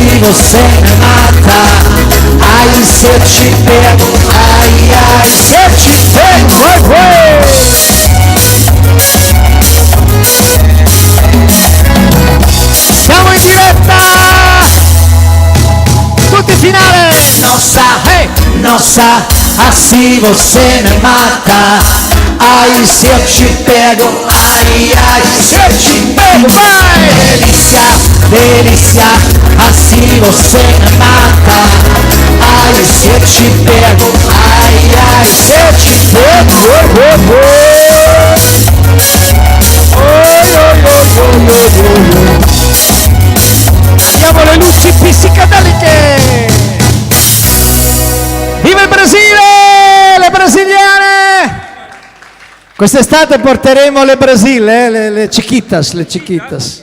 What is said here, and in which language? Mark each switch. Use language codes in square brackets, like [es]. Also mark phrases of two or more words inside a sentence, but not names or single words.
[pt] você me mata. Ai, se eu te pego, ai, ai, se eu te pego. [it] Siamo in diretta! Tutti finale! [pt] Nossa, assim você me mata. Ai, se eu te pego, ai, ai, se eu te pego, vai! Delícia, delícia, assim você me mata. Ai, se eu te pego, ai, ai, se eu te pego. [it] Abbiamo le luci psichedeliche! Viva il Brasile! Le brasiliane! Quest'estate porteremo le Brasile, le Chiquitas, le Chiquitas.